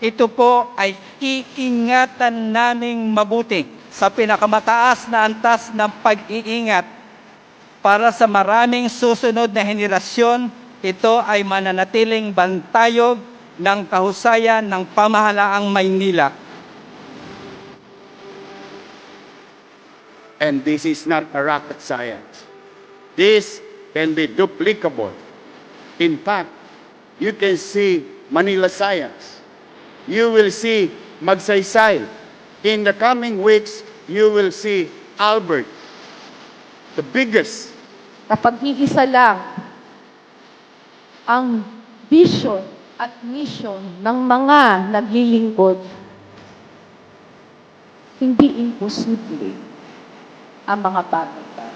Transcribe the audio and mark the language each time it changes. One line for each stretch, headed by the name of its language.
Filipino: Ito po ay iingatan naming mabuti sa pinakamataas na antas ng pag-iingat para sa maraming susunod na henerasyon. Ito ay mananatiling bantayog ng kahusayan ng pamahalaang Maynila.
English: And this is not a rocket science. This can be duplicable. In fact, you can see Manila Science. You will see Magsaysay. In the coming weeks, you will see Albert, the biggest.
Filipino: Kapag iisa lang ang vision at mission ng mga naglilingkod, hindi imposible ang mga bagay.